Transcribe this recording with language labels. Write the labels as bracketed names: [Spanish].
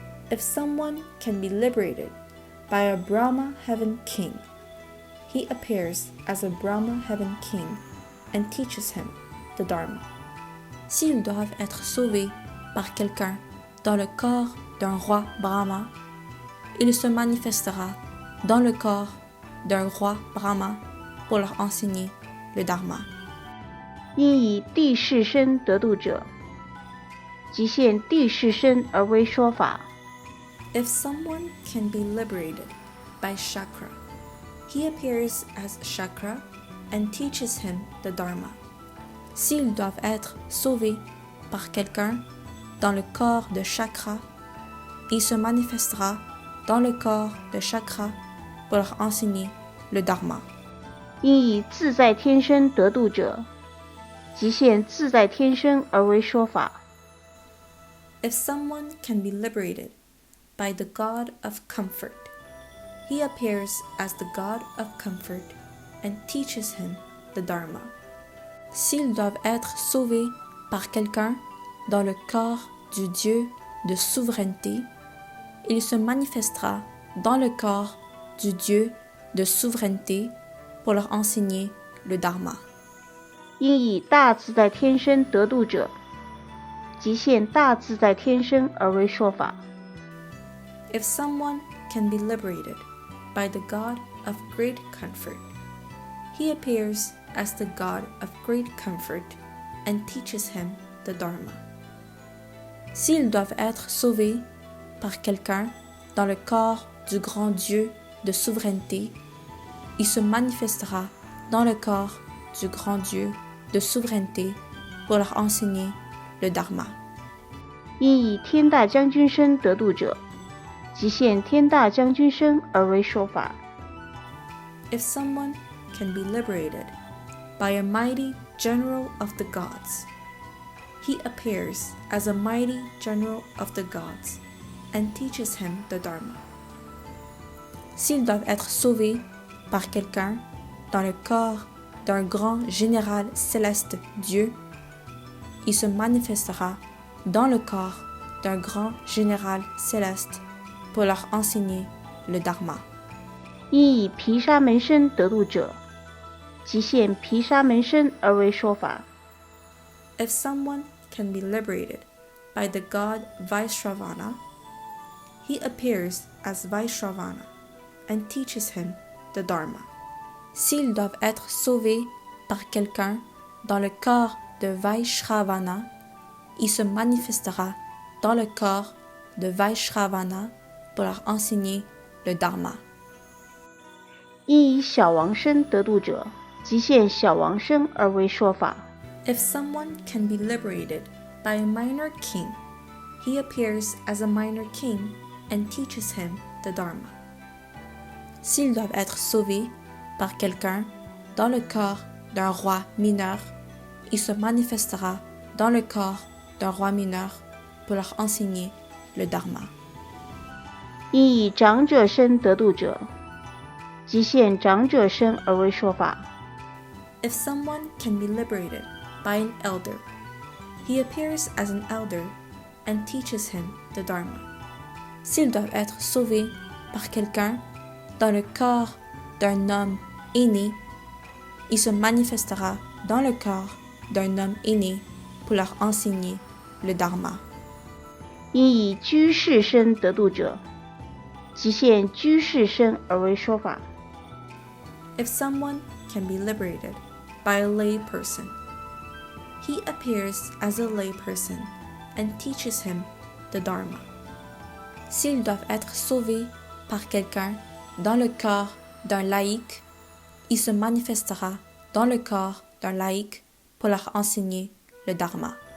[English] If someone can be liberated by a Brahma heaven king, he appears as a Brahma heaven king and teaches him the Dharma. [French] S'ils doivent être sauvés par quelqu'un dans le corps d'un roi Brahma, il se manifestera dans le corps d'un roi Brahma pour leur enseigner le Dharma. [Chinese] 因以地势身得度者，即现地势身而为说法。 [English] If someone can be liberated by Chakra, he appears as Chakra and teaches him the Dharma. [French] S'ils doivent être sauvés par quelqu'un dans le corps de Chakra, il se manifestera dans le corps de Chakra pour leur enseigner le Dharma. [Chinese] 因以自在天身得度者，即现自在天身而为说法。 [English] If someone can be liberated by the God of Comfort, he appears as the God of Comfort and teaches him the Dharma. [French] S'ils doivent être sauvés par quelqu'un dans le corps du Dieu de souveraineté, il se manifestera dans le corps du Dieu de souveraineté pour leur enseigner le Dharma. [Chinese] 因以大自在天身得度者，即现大自在天身而为说法。 [English] If someone can be liberated by the God of great comfort, he appears as the God of great comfort and teaches him the Dharma. [French] S'ils doivent être sauvés par quelqu'un dans le corps du grand Dieu de souveraineté, il se manifestera dans le corps du grand Dieu de souveraineté pour leur enseigner le Dharma. [Chinese] 因以天大将军身得度者，即现天大将军身而为说法。 [English] If someone can be liberated by a mighty general of the gods, he appears as a mighty general of the gods and teaches him the Dharma. [French] S'ils doivent être sauvés par quelqu'un dans le corps d'un grand général céleste Dieu, il se manifestera dans le corps d'un grand général céleste pour leur enseigner le Dharma. [Chinese] 因以毗沙门身得度者，即现毗沙门身而为说法。 [English] If someone can be liberated by the god Vaishravana, he appears as Vaishravana and teaches him the Dharma. [French] S'ils doivent être sauvés par quelqu'un dans le corps de Vaishravana, il se manifestera dans le corps de Vaishravana pour leur enseigner le Dharma. [Chinese] 因以小王身得度者，即现小王身而为说法。 [English] If someone can be liberated by a minor king, he appears as a minor king and teaches him the Dharma. [French] S'ils doivent être sauvés par quelqu'un dans le corps d'un roi mineur, il se manifestera dans le corps d'un roi mineur pour leur enseigner le Dharma. [Chinese] 因以长者身得度者，即现长者身而为说法。 [English] If someone can be liberated by an elder, he appears as an elder and teaches him the Dharma. [French] S'ils doivent être sauvés par quelqu'un dans le corps d'un homme aîné, il se manifestera dans le corps d'un homme aîné pour leur enseigner le Dharma. [Chinese] 因以居士身得度者，即现居士身而为说法。 [English] If someone can be liberated by a lay person, he appears as a lay person and teaches him the Dharma. [French] S'ils doivent être sauvés par quelqu'un dans le corps d'un laïc, il se manifestera dans le corps d'un laïc pour leur enseigner le Dharma.